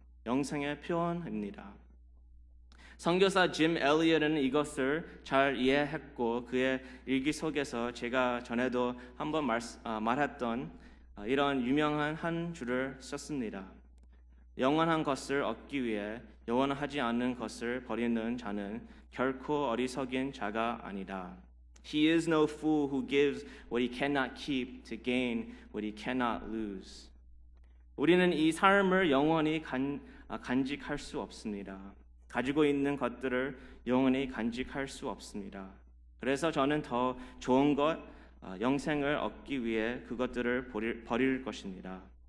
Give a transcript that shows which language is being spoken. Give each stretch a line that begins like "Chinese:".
Korean: 영생의 표현입니다. 선교사 짐 엘리엇은 이것을 잘 이해했고 그의 일기 속에서 제가 전에도 한번 말했던 이런 유명한 한 줄을 썼습니다. 영원한 것을 얻기 위해 영원하지 않은 것을 버리는 자는 결코 어리석인 자가 아니다.
English: He is no fool who gives what he cannot keep to gain what he cannot lose.
Korean: 우리는 이 삶을 영원히 간직할 수 없습니다. 가지고 있는 것들을 영원히 간직할 수 없습니다. 그래서 저는 더 좋은 것, 영생을 얻기 위해 그것들을 버릴 것입니다.